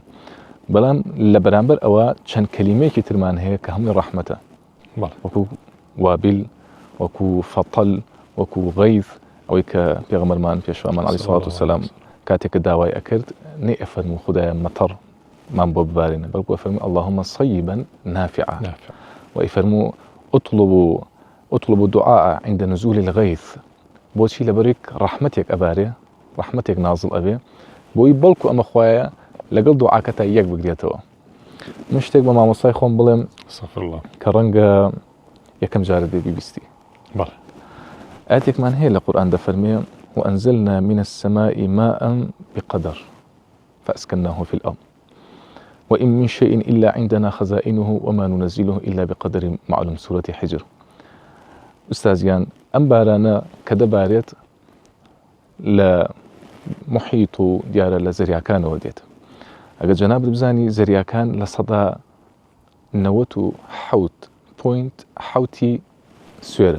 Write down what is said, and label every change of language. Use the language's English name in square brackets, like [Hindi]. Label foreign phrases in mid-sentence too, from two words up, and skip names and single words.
[Central Kurdish] بەڵام لە بەرامبەر ئەوە چەند کەلیمەیەکی ترمان هەیە کە هەمووی ڕەحمەتە وەکو وابل وەکو فەتەل وەکو غەیث ئەوەی کە پێغەمبەرمان پێشوامان [Arabic] عەلەیهی سەڵات وسەلام [Central Kurdish] کاتێک کە داوای ئەکرد نەی ئەفەرموو خودایە مەتەڕمان بۆ ببارێنە بەڵکو ئەفەرموو [Arabic] اللهم صيبا نافعا [Central Kurdish] وئەفەرموو [Arabic] اطلبوا الدعاء عند نزول الغيث [Central Kurdish] بۆچی لەبەرێک ڕەحمەتێک ئەبارێ ڕەحمەتێک نازڵ ئەبێ بۆی بەڵکو ئەمە خوایە لەگەڵ دوعاکەتە یەک بگرێتەوە. من شتێک بە مامۆستای خۆم بڵێم کە ڕەنگە یەکەم جارە دێبی بیستی. ئاەتێکمان هەیە لە قورئان دەفەرمێ [Arabic] وأنزلنا من السماء ماء بقدر فأسكناه في الأرض وإن من شيء إلا عندنا خزائنه وما ننزله إلا بقدر معلوم. سورة حجر. [Central Kurdish] ئوستازیان ئەم بارانە کە دەبارێت لە محیط و دیارە لە زەریاکانەوە دێت. ئەگەر جەنابت بزانی زەریاکان لە سەدا 97.7 سوێرە.